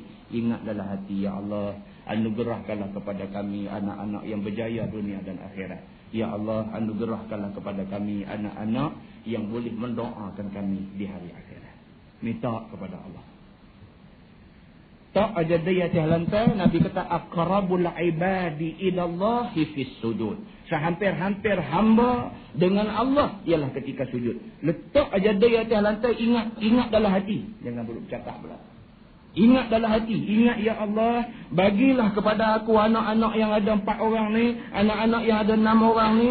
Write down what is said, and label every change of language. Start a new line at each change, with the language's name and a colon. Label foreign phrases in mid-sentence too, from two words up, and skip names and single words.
Malay: Ingat dalam hati, ya Allah, anugerahkanlah kepada kami anak-anak yang berjaya dunia dan akhirat. Ya Allah, anugerahkanlah kepada kami anak-anak yang boleh mendoakan kami di hari akhirat. Minta kepada Allah. Tak aja dia atas lantai, Nabi kata
Arabic: أقرب العباد إلى الله في السجود.
Malay: Sehampir-hampir hamba dengan Allah ialah ketika sujud. Letak aja dia atas lantai, ingat dalam hati. Jangan belum bercakap pula. Ingat dalam hati. Ingat, ya Allah, bagilah kepada aku anak-anak yang ada 4 orang ni, anak-anak yang ada 6 orang ni.